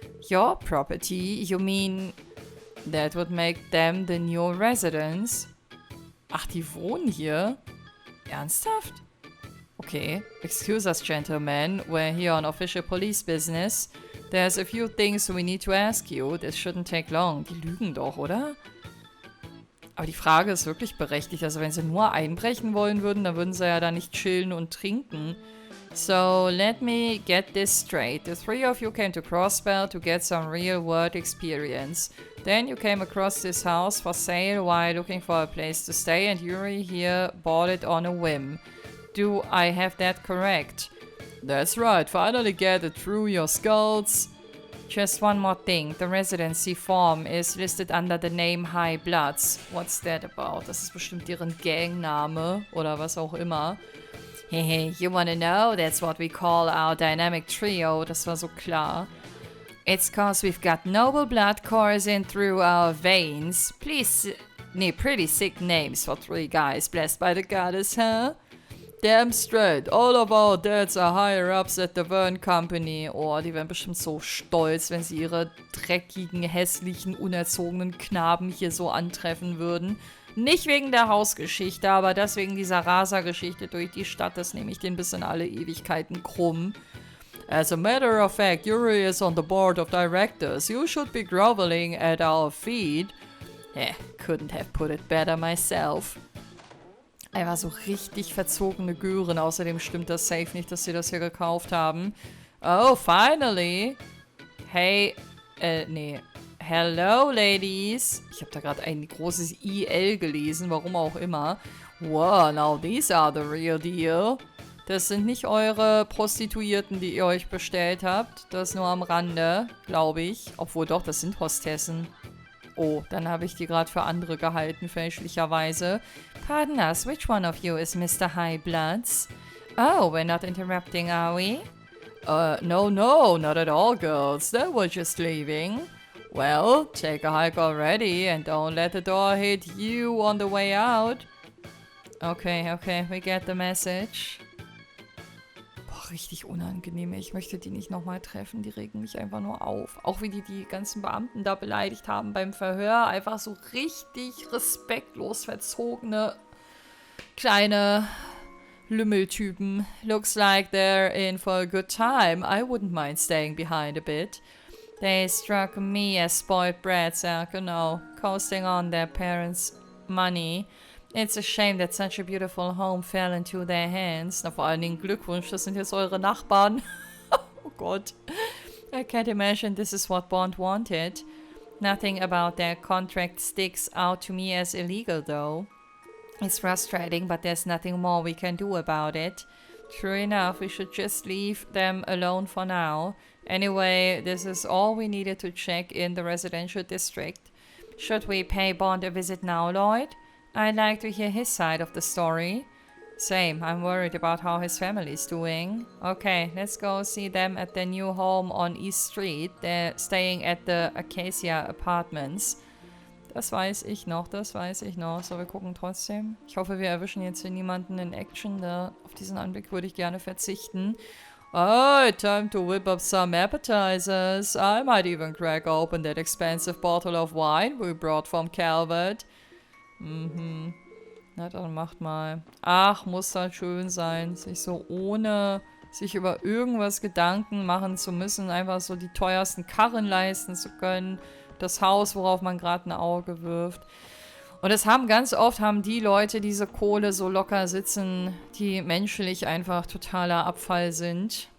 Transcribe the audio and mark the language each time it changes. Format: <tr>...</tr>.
<en>Your property? You mean that would make them the new residents?</en> <de>Ach, die wohnen hier? Ernsthaft? Okay.</de> <en>Excuse us, gentlemen. We're here on official police business. There's a few things we need to ask you. This shouldn't take long.</en> <de>Die lügen doch, oder? Aber die Frage ist wirklich berechtigt. Also wenn sie nur einbrechen wollen würden, dann würden sie ja da nicht chillen und trinken.</de> <en>So, let me get this straight. The 3 of you came to Crossbell to get some real-world experience. Then you came across this house for sale while looking for a place to stay, and Yuri here bought it on a whim. Do I have that correct? That's right. Finally get it through your skulls. Just one more thing. The residency form is listed under the name High Bloods. What's that about?</en> <de>Das ist bestimmt deren Gangname oder was auch immer.</de> <en>Hehe, you wanna know? That's what we call our dynamic trio.</en> <de>Das war so klar.</de> <en>It's cause we've got noble blood coursing through our veins. Pretty sick names for 3 guys blessed by the goddess, huh? Damn straight. All of our dads are higher ups at the Wenn Company.</en> <de>Oh, die wären bestimmt so stolz, wenn sie ihre dreckigen, hässlichen, unerzogenen Knaben hier so antreffen würden. Nicht wegen der Hausgeschichte, aber das wegen dieser Rasergeschichte durch die Stadt. Das nehme ich denen bis in alle Ewigkeiten krumm.</de> <en>As a matter of fact, Yuri is on the board of directors. You should be groveling at our feet. Couldn't have put it better myself.</en> <de>Einfach so richtig verzogene Gören. Außerdem stimmt das safe nicht, dass sie das hier gekauft haben.</de> <en>Oh, finally. Hey, nee. Hello, ladies.</en> <de>Ich habe da gerade ein großes IL gelesen, warum auch immer.</de> <en>Wow, now these are the real deal.</en> <de>Das sind nicht eure Prostituierten, die ihr euch bestellt habt. Das nur am Rande, glaube ich. Obwohl doch, das sind Hostessen. Oh, dann habe ich die gerade für andere gehalten, fälschlicherweise.</de> <en>Pardon us, which one of you is Mr. High Bloods? Oh, we're not interrupting, are we? No, not at all, girls. They were just leaving. Well, take a hike already and don't let the door hit you on the way out. Okay, we get the message.</en> <de>Boah, richtig unangenehm. Ich möchte die nicht nochmal treffen. Die regen mich einfach nur auf. Auch wie die ganzen Beamten da beleidigt haben beim Verhör. Einfach so richtig respektlos verzogene kleine Lümmeltypen.</de> <en>Looks like they're in for a good time. I wouldn't mind staying behind a bit. They struck me as spoiled brats,</en> <de>ja, genau.</de> <en>Coasting on their parents' money. It's a shame that such a beautiful home fell into their hands.</en> <de>Na, vor allen Dingen Glückwunsch, das sind jetzt eure Nachbarn. Oh Gott.</de> <en>I can't imagine this is what Bond wanted. Nothing about their contract sticks out to me as illegal, though. It's frustrating, but there's nothing more we can do about it. True enough, we should just leave them alone for now. Anyway, this is all we needed to check in the residential district. Should we pay Bond a visit now, Lloyd? I'd like to hear his side of the story. Same, I'm worried about how his family's doing. Okay, let's go see them at their new home on East Street. They're staying at the Acacia Apartments.</en> <de>Das weiß ich noch, das weiß ich noch. So, wir gucken trotzdem. Ich hoffe, wir erwischen jetzt hier niemanden in Action. Auf diesen Anblick würde ich gerne verzichten.</de> <en>Alright, time to whip up some appetizers. I might even crack open that expensive bottle of wine we brought from Calvert.</en> <de>Mhm. Na dann macht mal. Ach, muss halt schön sein, sich so ohne sich über irgendwas Gedanken machen zu müssen, einfach so die teuersten Karren leisten zu können, das Haus, worauf man gerade ein Auge wirft. Und es haben ganz oft die Leute diese Kohle so locker sitzen, die menschlich einfach totaler Abfall sind.</de>